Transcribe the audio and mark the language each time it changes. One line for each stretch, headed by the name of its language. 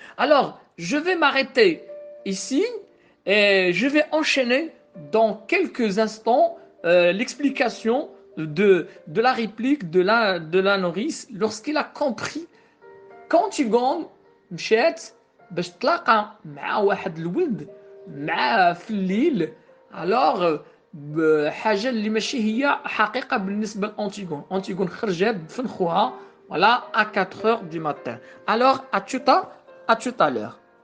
French: Alors, je vais m'arrêter ici et je vais enchaîner dans quelques instants l'explication de la réplique de la nourrice lorsqu'il a compris qu'Antigone
Arabic: مشات باش تلاقى مع واحد الولد مع في الليل. alors حاجه اللي ماشي هي حقيقه بالنسبه لأنتيغون. أنتيغون خرجت بدفن خوها
French: voilà à 4 heures du matin. Alors à tout à l'heure.